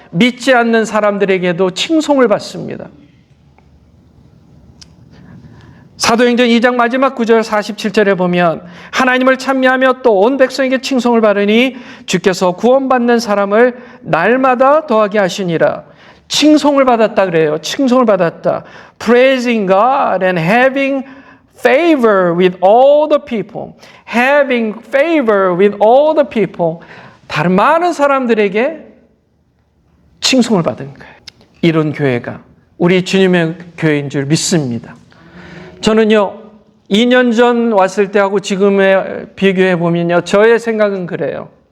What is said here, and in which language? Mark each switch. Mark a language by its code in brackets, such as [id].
[ko] 믿지 않는 사람들에게도 칭송을 받습니다. 사도행전 2장 마지막 9절 47절에 보면 하나님을 찬미하며 또 온 백성에게 칭송을 받으니 주께서 구원받는 사람을 날마다 더하게 하시니라. 칭송을 받았다 그래요. 칭송을 받았다. [en] Praising God and having favor with all the people. Having favor with all the people. [ko] 다른 많은 사람들에게 칭송을 받은 거예요. 이런 교회가 우리 주님의 교회인 줄 믿습니다. 저는요, 2년 전 왔을 때하고 지금에 비교해 보면요, 저의 생각은 그래요.